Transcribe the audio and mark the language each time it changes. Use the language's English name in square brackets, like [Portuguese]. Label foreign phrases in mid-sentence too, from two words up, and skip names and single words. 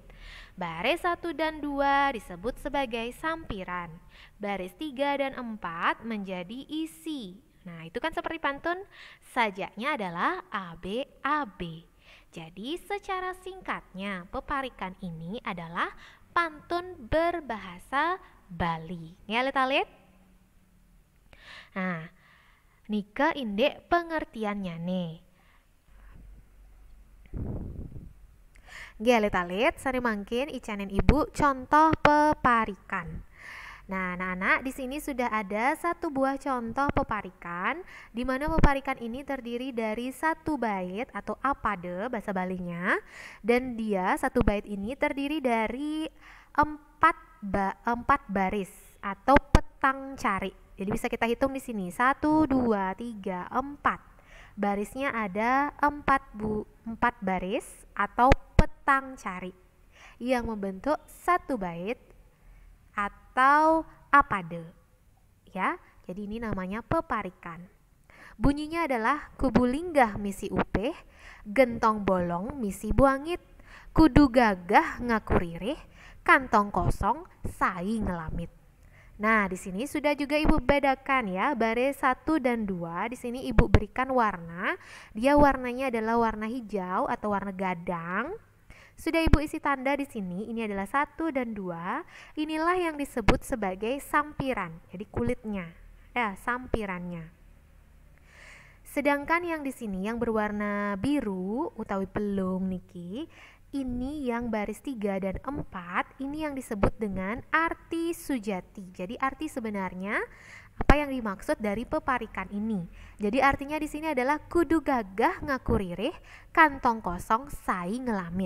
[Indonesian] Baris 1 dan 2 disebut sebagai sampiran. Baris 3 dan 4 menjadi isi. Nah, itu kan seperti pantun, sajaknya adalah ABAB. Jadi secara singkatnya peparikan ini adalah pantun berbahasa Bali. Ya, alit-alit. Nah, [Balinese] nika indek [Indonesian] pengertiannya nih. [Balinese] Nggih alit-alit, sari mangkin icanin ibu contoh peparikan. [Indonesian] Nah, anak-anak, di sini sudah ada satu buah contoh peparikan, di mana peparikan ini terdiri dari satu bait atau apade bahasa Balinya, dan dia satu bait ini terdiri dari empat baris atau [Balinese] petang cari. [Indonesian] Jadi bisa kita hitung di sini 1, 2, 3, 4. Barisnya ada 4 baris atau [Balinese] petang cari [Indonesian] yang membentuk satu bait atau apade. Ya, jadi ini namanya peparikan. Bunyinya adalah [Balinese] kubu linggah misi upeh, gentong bolong misi buangit, kudu gagah ngaku ririh, kantong kosong sai ngelamit. [Indonesian] Nah, di sini sudah juga Ibu bedakan ya, baris 1 dan 2. Di sini Ibu berikan warna. Dia warnanya adalah warna hijau atau warna gadang. Sudah Ibu isi tanda di sini, ini adalah 1 dan 2. Inilah yang disebut sebagai sampiran, jadi kulitnya, ya, sampirannya. Sedangkan yang di sini yang berwarna biru [Balinese] utawi pelung niki, [Indonesian] ini yang baris 3 dan 4, ini yang disebut dengan [Balinese] arti sujati. [Indonesian] Jadi arti sebenarnya apa yang dimaksud dari peparikan ini. Jadi artinya di sini adalah [Balinese] kudu gagah ngaku ririh, kantong kosong sai ngelamit.